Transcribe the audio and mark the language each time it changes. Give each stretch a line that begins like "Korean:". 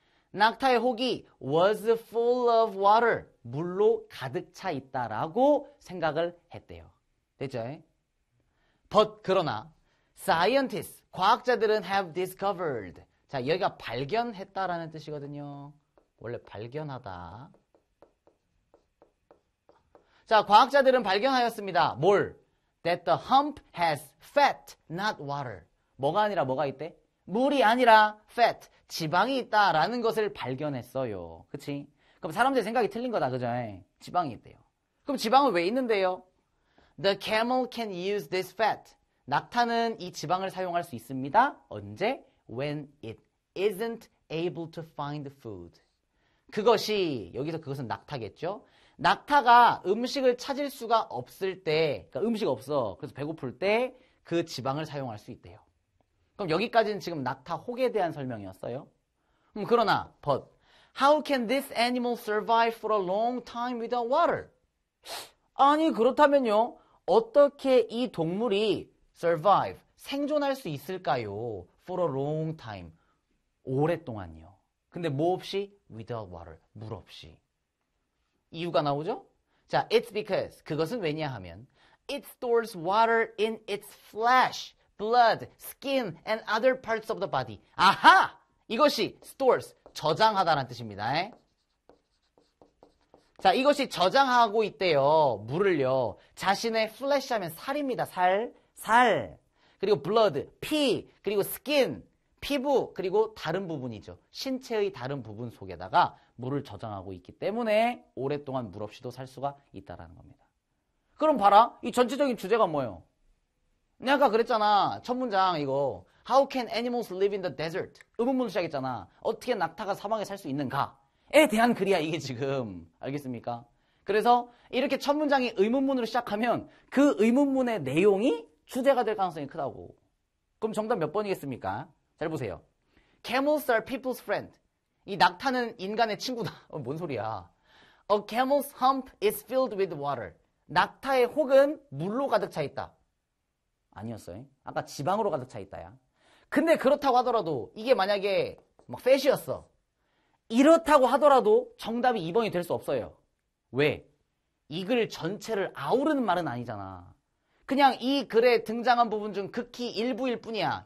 Korean: 낙타의 혹이
English: was full of water.
Korean: 물로 가득 차 있다라고 생각을 했대요. 됐죠?
English: But
Korean: 그러나
English: scientists,
Korean: 과학자들은
English: have discovered.
Korean: 자, 여기가 발견했다라는 뜻이거든요. 원래 발견하다. 자, 과학자들은 발견하였습니다. 뭘?
English: That the hump has fat, not water.
Korean: 뭐가 아니라 뭐가 있대? 물이 아니라 fat, 지방이 있다라는 것을 발견했어요. 그치? 그럼 사람들의 생각이 틀린 거다, 그죠? 지방이 있대요. 그럼 지방은 왜 있는데요?
English: The camel can use this fat.
Korean: 낙타는 이 지방을 사용할 수 있습니다. 언제?
English: When it isn't able to find food.
Korean: 그것이, 여기서 그것은 낙타겠죠? 낙타가 음식을 찾을 수가 없을 때, 그러니까 음식 없어. 그래서 배고플 때 그 지방을 사용할 수 있대요. 그럼 여기까지는 지금 낙타 혹에 대한 설명이었어요. 그러나,
English: but, how can this animal survive for a long time without water?
Korean: 아니, 그렇다면요. 어떻게 이 동물이 survive, 생존할 수 있을까요?
English: For a long time.
Korean: 오랫동안요. 근데 뭐 없이?
English: Without water.
Korean: 물 없이. 이유가 나오죠? 자,
English: it's because.
Korean: 그것은 왜냐하면
English: it stores water in its flesh, blood, skin, and other parts of the body.
Korean: 아하! 이것이 stores, 저장하다라는 뜻입니다. 자, 이것이 저장하고 있대요. 물을요. 자신의 flesh 하면 살입니다. 살. 그리고 blood, 피, 그리고 skin, 피부, 그리고 다른 부분이죠. 신체의 다른 부분 속에다가 물을 저장하고 있기 때문에 오랫동안 물 없이도 살 수가 있다는 겁니다. 그럼 봐라. 이 전체적인 주제가 뭐예요? 내가 아까 그랬잖아. 첫 문장 이거.
English: How can animals live in the desert?
Korean: 의문문을 시작했잖아. 어떻게 낙타가 사막에 살 수 있는가에 대한 글이야 이게 지금. 알겠습니까? 그래서 이렇게 첫 문장이 의문문으로 시작하면 그 의문문의 내용이 주제가 될 가능성이 크다고. 그럼 정답 몇 번이겠습니까? 잘 보세요.
English: Camels are people's friend.
Korean: 이 낙타는 인간의 친구다. 뭔 소리야.
English: A camel's hump is filled with water.
Korean: 낙타의 혹은 물로 가득 차 있다. 아니었어요. 아까 지방으로 가득 차 있다야. 근데 그렇다고 하더라도 이게 만약에 막 팻이었어. 이렇다고 하더라도 정답이 2번이 될 수 없어요. 왜? 이 글 전체를 아우르는 말은 아니잖아. 그냥 이 글에 등장한 부분 중 극히 일부일 뿐이야.